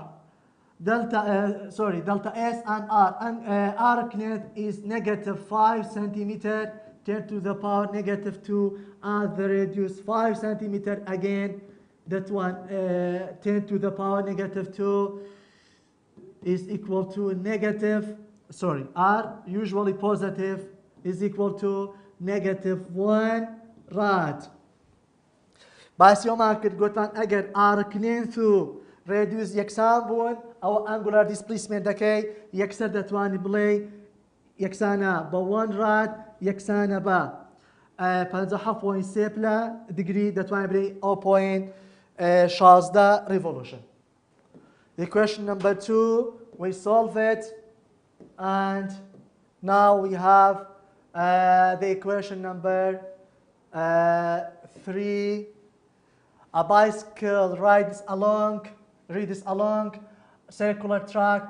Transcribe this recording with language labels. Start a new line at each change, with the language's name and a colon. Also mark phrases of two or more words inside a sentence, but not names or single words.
English: Delta S and R, and arc length is negative 5 centimeter, 10 to the power negative 2, and the radius 5 centimeter again, that one 10 to the power negative 2 is equal to negative, R usually positive is equal to negative 1 rad.
Central Kurdish: باسی ئەومان کرد گوتمان ئەگەر
English: arc length
Central Kurdish: و radius یەکسان بوون ئەوە
English: angular displacement
Central Kurdish: دەکەی یەکسەر دەتوانی بڵێ یەکسانە بە 1 rad یەکسانە بە 57.3 پلە degree دەتوانی بڵێ 0.16 revolution.
English: Equation number 2, we solve it, and now we have the equation number 3. A bicycle rides along circular track.